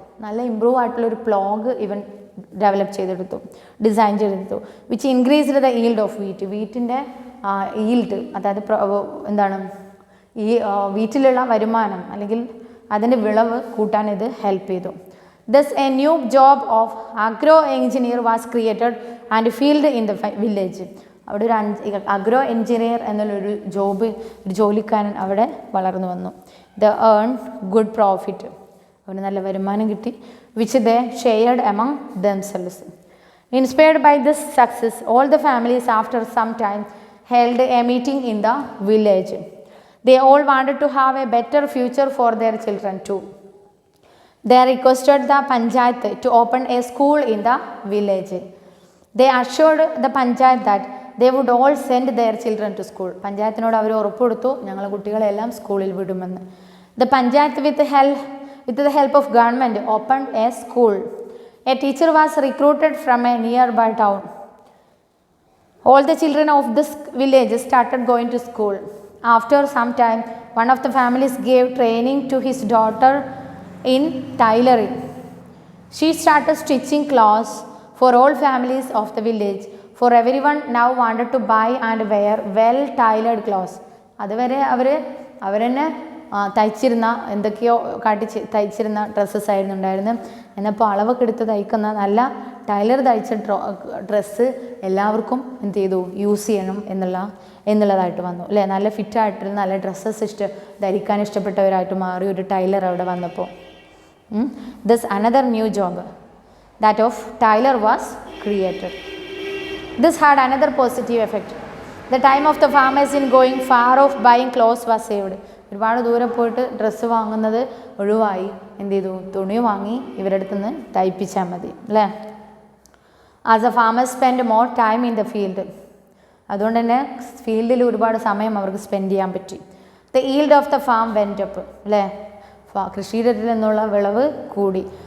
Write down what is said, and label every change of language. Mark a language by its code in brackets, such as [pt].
[ml] നല്ല ഇംപ്രൂവ് ആയിട്ടുള്ളൊരു പ്ലോഗ് ഇവൻ ഡെവലപ്പ് ചെയ്തെടുത്തു, ഡിസൈൻ ചെയ്തെടുത്തു. [en] Which increased the yield of wheat. [ml] വീറ്റിൻ്റെ yield, അതായത് എന്താണ് ഈ വീറ്റിലുള്ള വരുമാനം അല്ലെങ്കിൽ അതിൻ്റെ വിളവ് കൂട്ടാൻ ഇത് ഹെൽപ്പ് ചെയ്തു. [en] Thus a new job of agro engineer was created and filled in the village. [ml] അവിടെ ഒരു അഗ്രോ എൻജിനീയർ എന്നുള്ളൊരു ഒരു ജോലിക്കാരൻ അവിടെ വളർന്നു വന്നു. [en] the earn good profit, [ml] അവന് നല്ല വരുമാനം കിട്ടി. [en] Which they shared among themselves. Inspired by this success all the families after some time held a meeting in the village. They all wanted to have a better future for their children too. They requested the panchayat to open a school in the village. They assured the panchayat that they would all send their children to school. [ml] പഞ്ചായത്തിനോട് അവർ ഉറപ്പ് കൊടുത്തു ഞങ്ങൾ കുട്ടികളെല്ലാം സ്കൂളിൽ വിടുമെന്ന്. [en] The panchayat with the help of government opened a school. A teacher was recruited from a nearby town. All the children of this village started going to school. After some time, one of the families gave training to his daughter in tailoring. She started stitching clothes for all families of the village, for everyone now wanted to buy and wear well tailored clothes. [ml] അതുവരെ അവർ തന്നെ തയ്ച്ചിരുന്ന എന്തൊക്കെയോ തയ്ച്ചിരുന്ന dresses ആയിരുന്നു ഉണ്ടായിരുന്നത്. എന്നപ്പോൾ അളവൊക്കെ എടുത്ത് തയ്ക്കുന്ന നല്ല Taylor തയ്ച്ച ഡ്രസ്സ് എല്ലാവർക്കും എന്ത് ചെയ്തു യൂസ് ചെയ്യണം എന്നുള്ളതായിട്ട് വന്നു അല്ലേ. നല്ല ഫിറ്റായിട്ട് നല്ല ഡ്രസ്സസ് ധരിക്കാൻ ഇഷ്ടപ്പെട്ടവരായിട്ട് മാറി ഒരു ടൈലർ അവിടെ വന്നപ്പോൾ. [en] Thus another new job, that of tailor, was created. This had another positive effect. The time of the farmers in going far off buying clothes was saved. [ml] ഒരുപാട് ദൂരെ പോയിട്ട് ഡ്രസ്സ് വാങ്ങുന്നത് ഒഴിവായി. എന്ത് ചെയ്തു? തുണി വാങ്ങി ഇവരുടെ അടുത്ത് നിന്ന് തയ്പ്പിച്ചാൽ മതി അല്ലേ. [en] As a farmers spend more time in the field. [ml] അതുകൊണ്ട് തന്നെ ഫീൽഡിൽ ഒരുപാട് സമയം അവർക്ക് സ്പെൻഡ് ചെയ്യാൻ പറ്റി. [en] The yield of the farm went up അല്ലേ. [ml] കൃഷിയിടത്തിൽ നിന്നുള്ള വിളവ് കൂടി.